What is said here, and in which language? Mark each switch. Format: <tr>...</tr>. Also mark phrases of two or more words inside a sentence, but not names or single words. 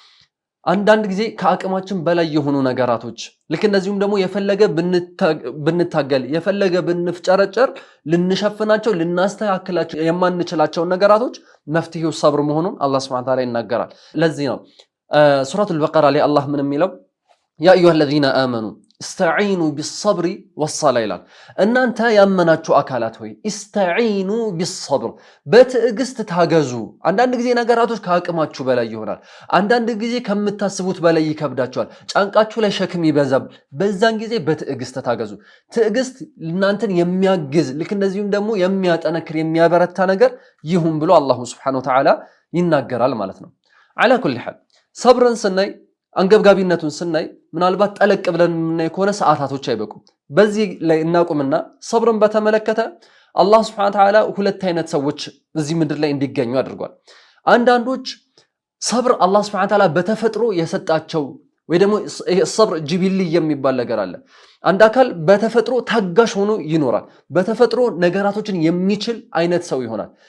<am>አንዳንድ ጊዜ ከአቅማችን በላይ የሆኑ ነገራቶች ልክ እንደዚሁም ደግሞ የፈለገ ብንታገል የፈለገ ብንፍጨረጨር ልንሸፍናቸው ልናስተካክላቸው የማንችላቸው ነገራቶች መፍትሄው ሰብር መሆኑን አላህ</am> <ar>سبحانه وتعالى</ar> <am>ይናገራል። ለዚህ ነው ሱረቱል በቀራ ላይ አላህ ምን የሚለው</am> <ar>يا أيها الذين آمنوا استعينوا بالصبر والصلاة</ar> <am>ይላል። እናንተ ያመናችሁ አካላት ሆይ</am> <ar>استعينوا بالصبر</ar> <am>በትዕግስት ታገዙ። አንዳንድ ጊዜ ነገራቶች ከአቅማችሁ በላይ ይሆናል። አንዳንድ ጊዜ ከምታስቡት በላይ ይከብዳችኋል። ጫንቃችሁ ላይ ሸክም ይበዛል። በዛን ጊዜ በትዕግስት ታገዙ። ትዕግስት እናንተን የሚያግዝ ልክ እንደዚሁም ደግሞ የሚያጠነክር የሚያበረታ ነገር ይሁን ብሎ</am> <ar>الله سبحانه</ar> <am>ወተዓላ ይናገራል ማለት ነው።</am> <ar>على كل حال</ar> <am>ሰብርን ስናይ አንገብጋቢነቱን ስናይ ምናልባት ጠለቅ ብለን የምናይ ከሆነ ሰዓታቶች አይበቁም። በዚህ ላይ እናቁምና ሰብርን በተመለከተ አላህ</am> <ar>سبحانه وتعالى</ar> <am>ሁለት አይነት ሰዎች በዚህ ምድር ላይ እንዲገኙ አድርጓል። አንዳንዶች ሰብር አላህ</am> <ar>سبحانه وتعالى</ar> <am>በተፈጥሮ የሰጣቸው ወይ ደግሞ</am> <ar>صبر جبلي</ar> <am>የሚባል ነገር አለ። አንድ አካል በተፈጥሮ ታጋሽ ሆኖ ይኖራል። በተፈጥሮ ነገራቶችን የሚችል አይነት ሰው ይሆናል።</am>